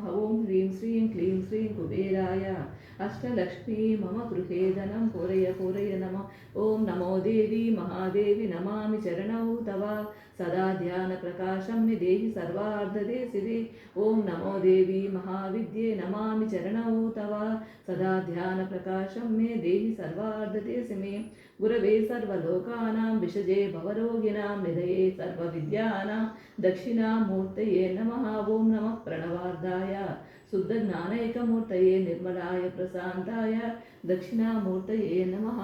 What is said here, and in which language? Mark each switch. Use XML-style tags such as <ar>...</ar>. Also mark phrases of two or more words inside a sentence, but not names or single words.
<sa>ॐ ह्रीं श्रीं क्लीं श्रीं कुबेराय अष्टलक्ष्मी मम गृहे धनं पूरय पूरय नमः. ॐ नमो देवि महादेवि नमामि चरणौ तव सदा ध्यान प्रकाशं मे देहि सर्वार्धदे शिवे. ॐ नमो देवि महाविद्ये नमामि चरणौ तव सदा ध्यान प्रकाशं मे देहि सर्वार्धदेशमे गुरवे सर्वलोकानां विषजे भवरोगिणां निधये सर्वविद्यानां दक्षिणामूर्तये नमः। ॐ नमः प्रणवार्धाय शुद्धज्ञानैकमूर्तये निर्मलाय प्रशान्ताय दक्षिणामूर्तये नमः।</sa>